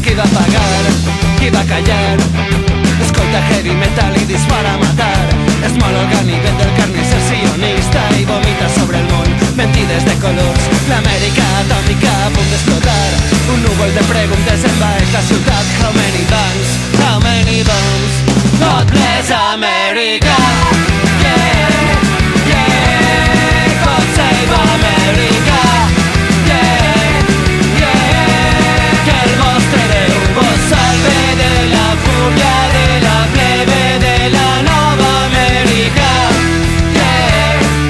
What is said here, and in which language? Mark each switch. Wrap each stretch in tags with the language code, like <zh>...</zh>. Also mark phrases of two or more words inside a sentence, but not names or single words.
<ca>Qui va pagar? Qui va callar? Escolta</ca> <en>heavy metal</en> <ca>i dispara a matar. Es mol el ganivet del carnisser sionista i vomita sobre el món mentides de colors. L'Amèrica atòmica a punt d'explotar. Un núvol de preguntes envaeix la ciutat.</ca> <en>How many bombs? How many bombs? God bless America. Save America, yeah, yeah.</en> <ca>Que el vostre Déu vos salve de la fúria de la plebe de la nova Amèrica,</ca> <en>yeah,</en>